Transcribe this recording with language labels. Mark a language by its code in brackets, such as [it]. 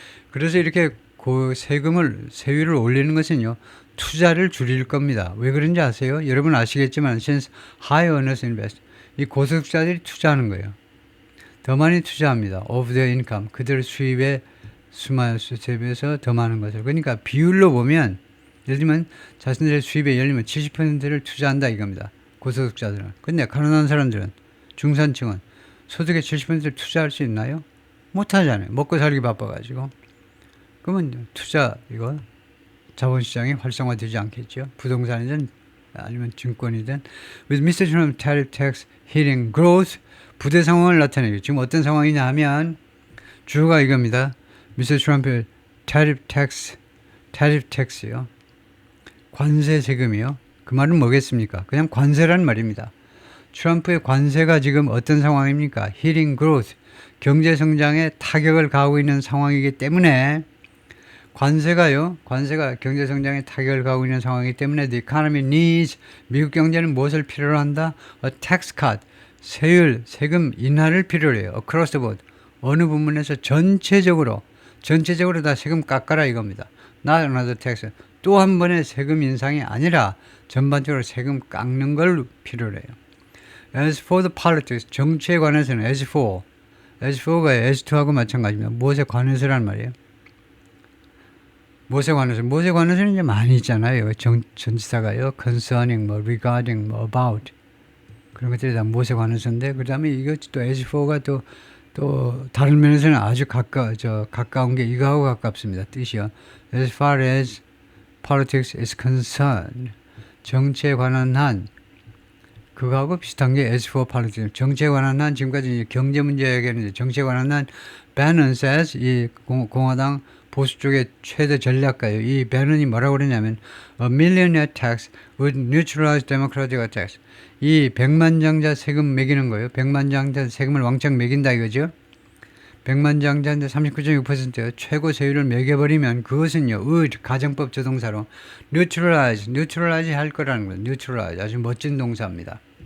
[ko] 그래서 이렇게 세율을 올리는 것은요, 투자를 줄일 겁니다. 왜 그런지 아세요? [en] 여러분 아시겠지만, since high earners invest. [ko] 이 고소득자들이 투자하는 거예요. 더 많이 투자합니다. of their income. 그들 수입의 수에 비해서 더 많은 것을. 그러니까 비율로 보면, 예를 들면 자신들의 수입의 예를 들면 70%를 투자한다 이겁니다. 고소득자들은. 근데 가난한 사람들은, 중산층은 소득의 70%를 투자할 수 있나요? 못하잖아요. 먹고 살기 바빠가지고. 그러면 이거 자본시장이 활성화되지 않겠죠. 부동산이든 아니면 증권이든. [en] With Mr. Trump tariff tax hitting growth, 부대 상황을 나타내요. [ko] 지금 어떤 상황이냐 하면 주가 이겁니다. [en] Mr. Trump의 tariff tax요. [ko] 관세 세금이요. 그 말은 뭐겠습니까? 그냥 관세란 말입니다. 트럼프의 관세가 지금 어떤 상황입니까? hitting growth, 경제 성장에 타격을 가하고 있는 상황이기 때문에 관세가 경제 성장에 타격을 가하고 있는 상황이기 때문에 the economy needs, 미국 경제는 무엇을 필요로 한다? A tax cut, 세금 인하를 필요로 해요. across the board, 어느 부분에서 전체적으로 다 세금 깎아라 이겁니다. not another tax, 또 한 번의 세금 인상이 아니라 전반적으로 세금 깎는 걸 필요로 해요. As for the politics, 정치에 관해서는 as4가 as2하고 마찬가지입니다. 무엇에 관해서란 말이에요. 무엇에 관해서는 이제 많이 있잖아요. 전치사가요. concerning, regarding, about. 그런 것들이 다 무엇에 관해서인데, 그 다음에 이것 또 as4가 또 다른 면에서는 아주 가까운 게 이거하고 가깝습니다. 뜻이요. [en] As far as politics is concerned. [ko] 정치에 관한 한, 그거하고 비슷한 게 as4 politics. 정치에 관한 한, 지금까지 경제 문제 얘기했는데, 정치에 관한 한, Bannon says, 이 공화당 보수 쪽의 최대 전략가요. [en] 이 배넌이 뭐라고 그러냐면 A millionaire tax would neutralize democratic attacks. [ko] 이 백만장자 세금 매기는 거예요. 백만장자 세금을 왕창 매긴다 이거죠. 백만장자인데 39.6%요. 최고 세율을 매겨버리면 그것은요. 가정법 조동사로 neutralize 할 거라는 거예요. neutralize 아주 멋진 동사입니다.